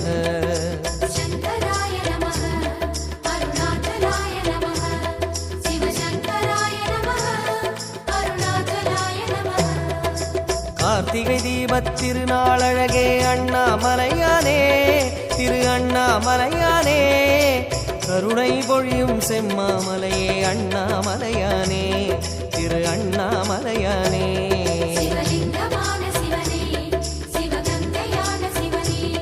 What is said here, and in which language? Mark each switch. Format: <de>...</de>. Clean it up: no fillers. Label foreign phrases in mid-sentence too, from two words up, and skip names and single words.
<sa>शंकराय नमः, अरुणाचलाय नमः, शिवशंकराय नमः, अरुणाचलाय नमः।</sa> <ta>कार्तिகை தீபத் திருநாளழகே அண்ணாமலையானே, திரு அண்ணாமலையானே, கருணை பொழியும் செம்மாமலையே அண்ணாமலையானே, திரு அண்ணாமலையானே। சிவலிங்கமான சிவனே, சிவகங்கையான சிவனே,</ta>